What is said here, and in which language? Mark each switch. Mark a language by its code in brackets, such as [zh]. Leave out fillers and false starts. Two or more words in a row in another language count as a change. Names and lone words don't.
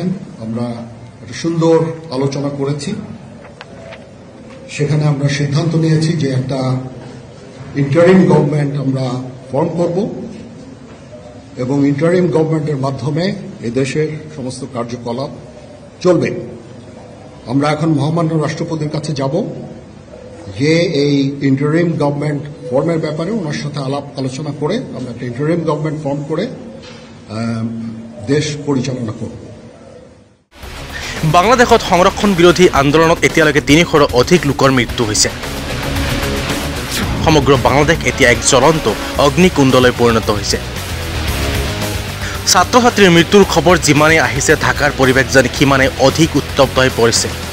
[bn] আমরা একটা সুন্দর আলোচনা করেছি সেখানে আমরা সিদ্ধান্ত নিয়েছি যে একটা [en] interim government [bn] আমরা ফর্ম করব এবং [en] interim government [bn] মাধ্যমে এই দেশের সমস্ত কার্যকলাপ চলবে আমরা এখন মহামান্য রাষ্ট্রপতির কাছে যাব যে এই [en] interim government form [bn] ব্যাপারে ওনার সাথে আলাপ আলোচনা করে আমরা একটা [en] interim government form [bn] করে দেশ পরিচালনা করব [as] বাংলাদেশত সংৰক্ষণ বিৰোধী আন্দোলনত এতিয়ালৈকে ৩০০ৰো অধিক লোকৰ মৃত্যু হৈছে সমগ্ৰ বাংলাদেশ এতিয়া এক জ্বলন্ত অগ্নিকুণ্ডলৈ পৰিণত হৈছে ছাত্ৰ ছাত্ৰীৰ মৃত্যুৰ খবৰ যিমানে আহিছে ঢাকাৰ পৰিৱেশ যেন সিমানে অধিক উত্তপ্ত হৈ পৰিছে